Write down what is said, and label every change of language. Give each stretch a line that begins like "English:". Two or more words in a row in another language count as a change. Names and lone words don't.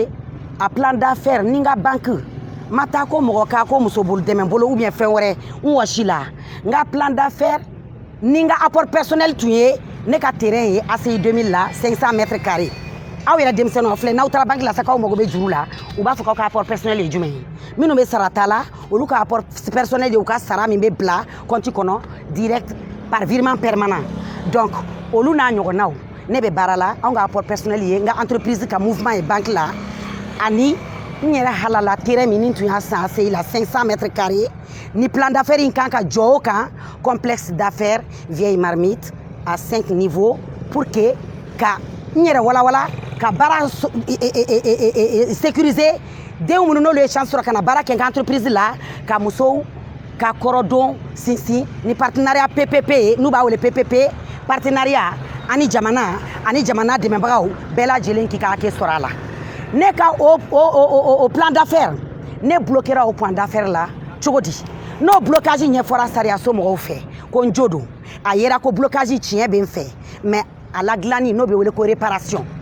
Bambara: a
French: plan d'affaires
Bambara: ni n ka banque ma taa ko mɔgɔ ka ko muso bolo dɛmɛ bolo
French: ou bien
Bambara: fɛn wɛrɛ n wɔsi la n ka
French: plan d'affaires
Bambara: ni n ka
French: apport personnel
Bambara: tun ye ne ka terrain ye ACI 2000 la
French: 500 mètres carrés
Bambara: aw yɛrɛ denmisɛnninw filɛ n'aw taara banque la sa k'aw mago bɛ juru la u b'a fɔ k'aw ka apport personnel ye jumɛn ye minnu bɛ sara ta la olu ka
French: apport personnel
Bambara: ye u ka sara min bɛ bila compte kɔnɔ
French: direct par virement permanent
Bambara: donc olu n'a ɲɔgɔnnaw ne bɛ baara la anw ka
French: apport personnel
Bambara: ye n ka entreprise ka mouvement ye banque la ani n yɛrɛ halala terrain min ni tun y'a san ACI la
French: 500 mètres carrés
Bambara: ni
French: plan d'affaires
Bambara: in kan ka jɔ o kan
French: complexe d'affaires vieille marmite à 5 niveaux pour que
Bambara: ka n yɛrɛ walawala ka baara sécuriser denw minnu n'olu ye chance sɔrɔ ka na baara kɛ n ka entreprise la ka musow ka kɔrɔdon sinsin ni
French: partenariat PPP
Bambara: ye n'u b'a wele
French: PPP partenariat
Bambara: ani jamana dɛmɛbagaw bɛɛ lajɛlen k'i ka hakɛ sɔrɔ a la ne ka o
French: plan d'affaires
Bambara: ne bloquera o
French: plan d'affaires
Bambara: la cogo di n'o blocage ɲɛfɔra sariyaso mɔgɔw fɛ ko n jo don a yera ko blocage tiɲɛ bɛ n fɛ mais a la dilanni n'o bɛ wele ko réparation